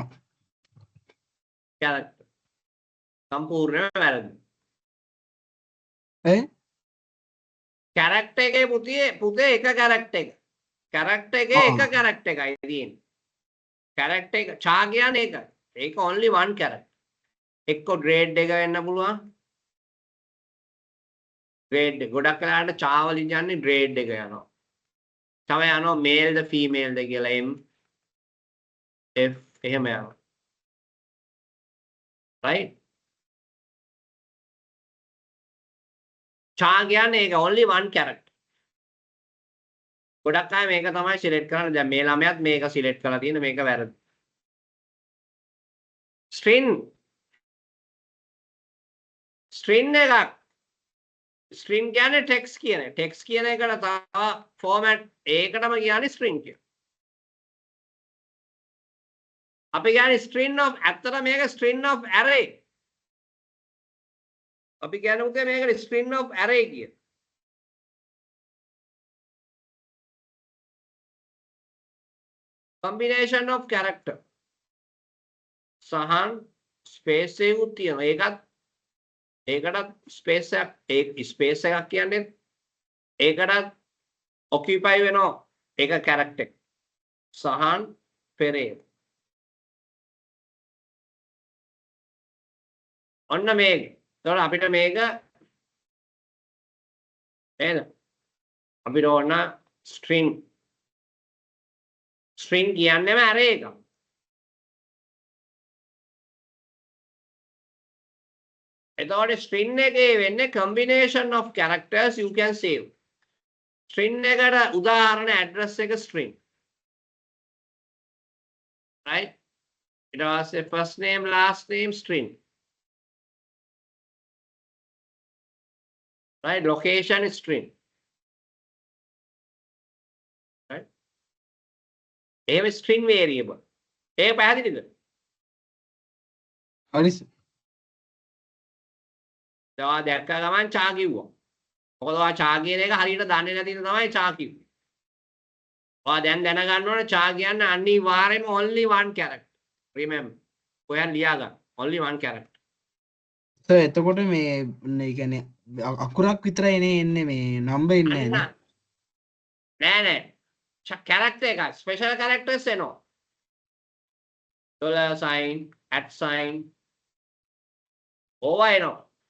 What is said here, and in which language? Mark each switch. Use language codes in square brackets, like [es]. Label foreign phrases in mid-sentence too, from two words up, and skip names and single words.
[si] character. සම්පූර්ණයෙන්ම වැරදි. character එකේ පුතේ එක character එක. character එකේ එක character එකයි තියෙන්නේ. character එක char කියන්නේ ඒකයි. [en] ඒක only one character. [si] එක්ක grade එක වෙන්න පුළුවන්. grade එක. ගොඩක් වෙලාවට char වලින් යන්නේ grade එක යනවා. තව යනවා male ද female ද කියලා M F එහෙම යනවා. [en] right? char [si] කියන්නේ ඒක [en] only one character. [si] ගොඩක් අය මේක තමයි select කරන්නේ. දැන් මේ ළමයාත් මේක select කරලා තියෙන මේක වැරදි. string එකක්. string කියන්නේ text කියන එක. text කියන එකට තව format ඒකටම කියන්නේ string කියලා. අපි කියන්නේ [en] string of [si] ඇත්තට මේක [en] string of array. [si] අපි කියන්නේ උදේ මේකට [en] string of array [si] කියන. [en] combination of character. [si] සහන් space එකකුත් තියෙනවා. ඒකටත් space එකක් කියන්නේ ඒකටත් occupy වෙනවා ඒක character එක. සහන් පෙරේරා. ඔන්න මේක. එතකොට අපිට මේක නේද? අපිට ඕන string කියන්නේම array එකක්. [en] එතකොට string [si] එකේ වෙන්නේ [en] combination of characters you can save. [si] string එකට උදාහරණ address එක string. [en] right? [si] ඊට පස්සේ [en] first name last name string. [si] right? [en] location string. right? [si] එහෙම [en] string variable. [si] ඒක පැහැදිලිද? හරි. ඔයා දැක්ක ගමන් char කිව්වා. මොකද ඔයා char කියන එක හරියට දන්නේ නැති ඉඳ තමයි char කිව්වේ. ඔයා දැන් දැනගන්න ඕනේ char කියන්නේ අනිවාර්යයෙන්ම [en] only one character. remember. [si] ඔයා ලියා ගන්න. [en] only one character. [si] එතකොට මේ කියන්නේ අකුරක් විතරයි එන්නේ මේ number ඉන්නේ නෑ. character එක [en] special characters [si] එනවා. [en] dollar sign, [si] @ ඕවා එනවා.